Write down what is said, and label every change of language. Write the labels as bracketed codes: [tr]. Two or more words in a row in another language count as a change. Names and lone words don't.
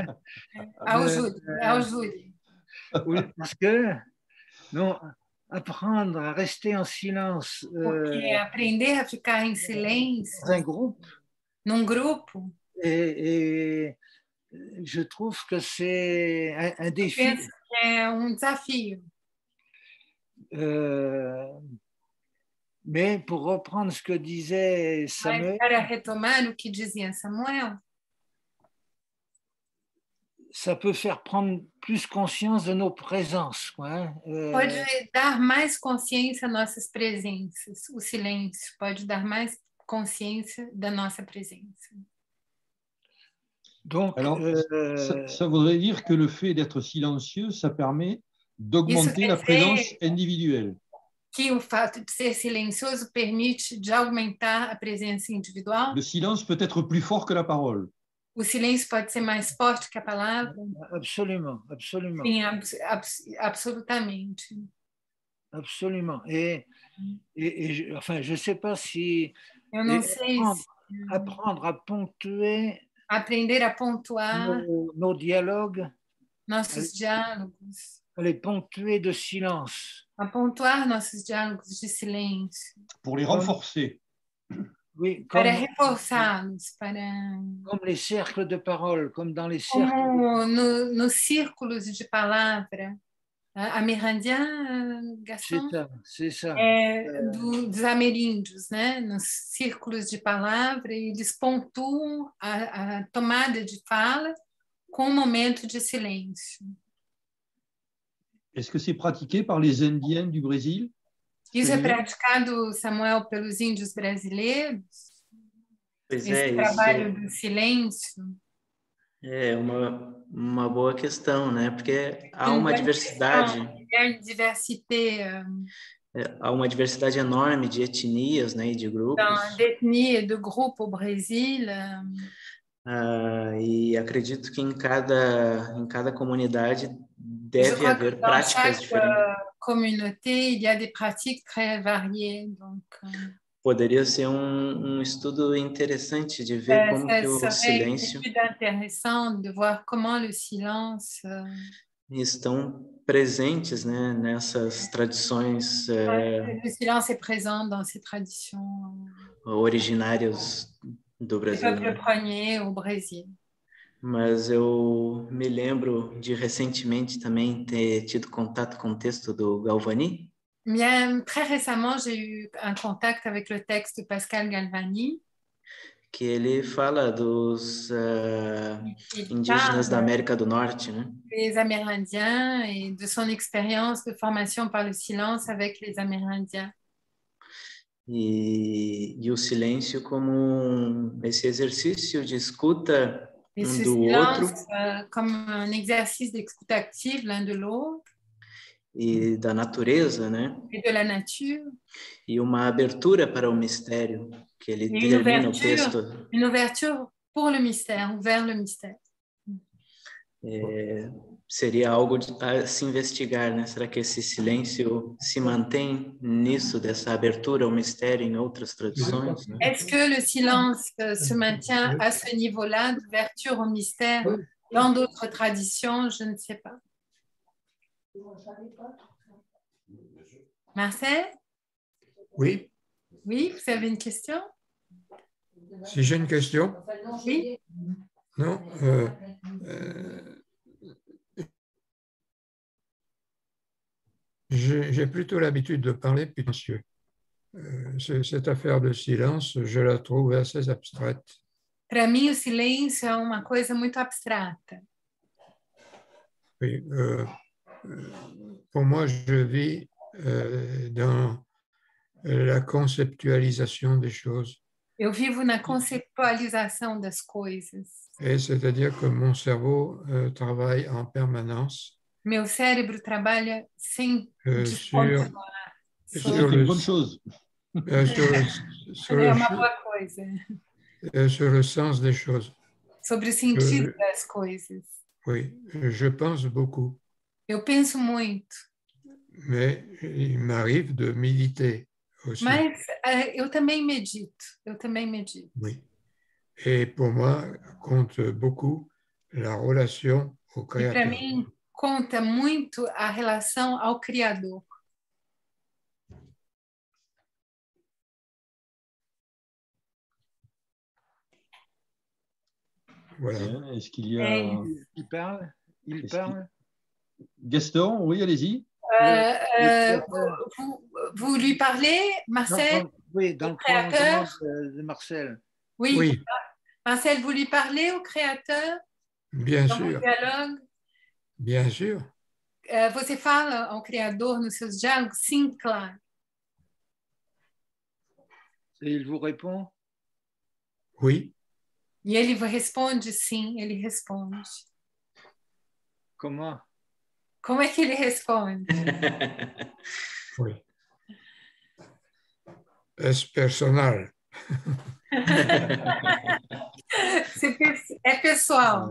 [pt] Ao júri. [fr] Oui, parce que non, apprendre à rester en silence [pt] Porque aprender a ficar em silêncio [fr] dans un groupe, [pt] num grupo, [fr] et je trouve que c'est un défi. [pt] penso que é desafio. [fr] Mais pour reprendre ce que disait [pt] Mas Samuel, para retomar o que dizia Samuel, [fr] ça peut faire prendre plus conscience de nos présences, quoi, hein. [pt] pode dar mais consciência às nossas presenças. O silêncio pode dar mais consciência da nossa presença. [fr] Donc, Alors, ça voudrait dire que le fait d'être silencieux, ça permet d'augmenter la présence individuelle. [pt] Que o fato de ser silencioso permite de aumentar a presença individual. [fr] Le silence peut être plus fort que la parole. [pt] O silêncio pode ser mais forte que a palavra. [fr] Absolument. [pt] Sim, absolutamente. [fr] Absolument. Et enfin, je ne sais pas si [pt] Eu não sei [fr] apprendre à ponctuer [pt] aprender a pontuar [fr] nos dialogues, [pt] nossos diálogos, [fr] à les ponctuer de silence. [pt] a pontuar nossos diálogos de silêncio. [fr] Pour les renforcer. Oui, [pt] para reforçá-los, [fr] comme les cercles de parole, comme dans les cercles. [pt] Como nos círculos de palavra. [fr] Amerindiens, Gaston? C'est ça. [pt] Dos ameríndios, né? Nos círculos de palavra, eles pontuam a tomada de fala com um momento de silêncio. [fr] Est-ce que c'est pratiqué par les Indiens du Brésil? [pt] Isso é praticado, Samuel, pelos índios brasileiros? Esse trabalho do silêncio? É uma boa questão, né? Porque há uma diversidade. Há uma diversidade enorme de etnias, né, e de grupos. D'ethnie do grupo Brasil. E acredito que em cada comunidade deve haver práticas diferentes. [fr] Communauté, il y a des pratiques très variées, donc. [pt] Poderia ser um estudo interessante de ver como que o silêncio [fr] intéressant de voir comment le silence [pt] estão presentes, né, nessas tradições [fr] le silence est présent dans ces traditions [pt] originárias do Brasil. [fr] Du peuple premier au Brésil. [pt] Mas eu me lembro de recentemente também ter tido contato com o texto do Galvani. [fr] Bien, très récemment, j'ai eu un contact avec le texte de Pascal Galvani. [pt] Que ele fala dos indígenas da América do Norte, né? [fr] Les Amérindiens et de son expérience de formation par le silence avec les Amérindiens. [pt] E o silêncio como esse exercício de escuta um do outro. [fr] Comme un exercice d'écoute active l'un de l'autre. [pt] E da natureza, né? [fr] E de la nature. [pt] E uma abertura para o mistério, que ele termina o texto. [fr] Une ouverture pour le mystère, vers le mystère. [pt] seria algo a se investigar, né? Será que esse silêncio se mantém nisso, dessa abertura ao mistério em outras tradições, né? [fr] Est-ce que le silence se maintient à ce niveau-là d'ouverture au mystère dans d'autres traditions? Je ne sais pas. Marcel? Oui, Oui, vous avez une question? si j'ai une question. Oui. Non, j'ai plutôt l'habitude de parler plus silencieux. Cette affaire de silence, je la trouve assez abstraite. [pt] Para mim, o silêncio é uma coisa muito abstrata. [fr] Oui, pour moi, je vis dans la conceptualisation des choses. [pt] Eu vivo na conceptualização das coisas. [fr] Et c'est-à-dire que mon cerveau travaille en permanence [pt] Meu cérebro trabalha sem [fr] sur C'est une bonne chose. [pt] É uma boa coisa. [fr] Sur le sens des choses. [pt] Sobre o sentido das coisas. [fr] Oui, je pense beaucoup. [pt] Eu penso muito. [fr] Mais il m'arrive de méditer aussi. [pt] Mas eu também medito. [fr] Oui. Et pour moi, compte beaucoup la relation au [pt] E para [fr] Créateur. [pt] mim, conta muito a relação ao Criador. [fr] Voilà. Est-ce qu'il y a... Il parle. Gaston, oui, allez-y. Vous lui parlez, Marcel? Oui, dans le Créateur de Marcel. Oui. Marcel, vous lui parlez au Créateur? Bien dans sûr. Dialogue? Bien sûr. [pt] Você fala ao Criador nos seus diálogos? Sim, claro. [fr] Et il vous répond? Oui. [pt] E ele responde? Sim, ele responde. [fr] Comment? [pt] Como é que ele responde? [fr] Oui. [es] Es personal. [pt] É pessoal.